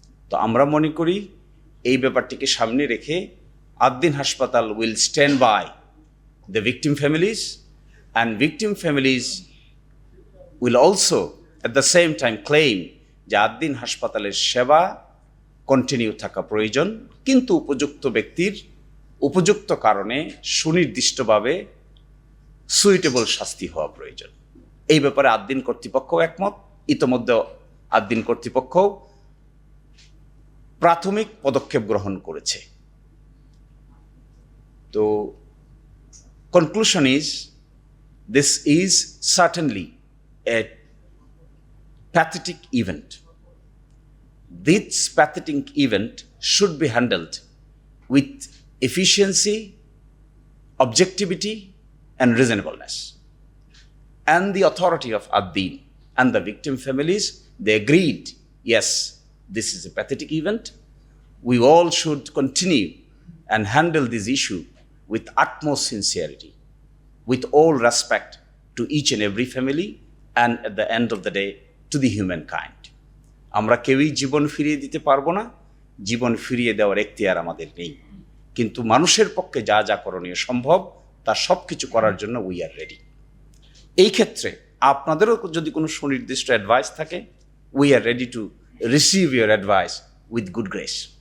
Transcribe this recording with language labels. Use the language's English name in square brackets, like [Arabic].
[Bangla] তো আমরা মনে করি এই ব্যাপারটিকে সামনে রেখে আদ্দিন হাসপাতাল [English] will stand by the victim families and victim families will also at the same time claim [Bangla] যে আদ্দিন হাসপাতালের সেবা কন্টিনিউ থাকা প্রয়োজন, কিন্তু উপযুক্ত ব্যক্তির উপযুক্ত কারণে সুনির্দিষ্টভাবে সুইটেবল শাস্তি হওয়া প্রয়োজন। এই ব্যাপারে আদ্দিন কর্তৃপক্ষ একমত। ইতোমধ্যে আদ্দিন কর্তৃপক্ষ প্রাথমিক পদক্ষেপ গ্রহণ করেছে। [English] তো conclusion is this is certainly a pathetic event. This pathetic event should be handled with efficiency, objectivity and reasonableness. And the authority of Addin and the victim families, they agreed, yes, this is a pathetic event. We all should continue and handle this issue with utmost sincerity, with all respect to each and every family, and at the end of the day, to the humankind. [Bangla] আমরা কেউই জীবন ফিরিয়ে দিতে পারবো না, জীবন ফিরিয়ে দেওয়ার এখতিয়ার আমাদের নেই, কিন্তু মানুষের পক্ষে যা যা করণীয় সম্ভব তার সব কিছু করার জন্য [English] We are ready. [Bangla] এই ক্ষেত্রে আপনাদেরও যদি কোনো সুনির্দিষ্ট অ্যাডভাইস থাকে, [English] We are ready to receive your advice with good grace.